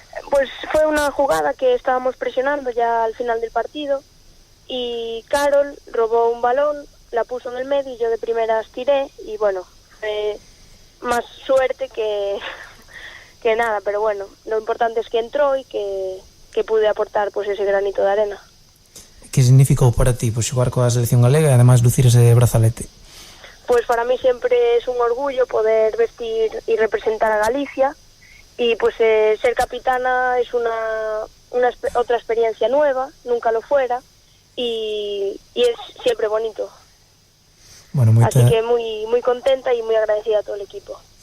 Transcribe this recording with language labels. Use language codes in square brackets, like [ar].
[es] Pues fue una jugada que estábamos presionando ya al final del partido y Carol robó un balón, la puso en el medio y yo de primeras tiré y bueno, más suerte que nada, pero bueno, lo importante es que entró y que pude aportar pues ese granito de arena. [gl] Que significou para ti pues, xogar coa selección galega e ademais lucir ese brazalete? [es] Pues para mí siempre es un orgullo poder vestir y representar a Galicia y pues ser capitana es otra experiencia nueva, nunca lo fuera y es siempre bonito. Bueno, así que muy, muy contenta y muy agradecida a todo el equipo.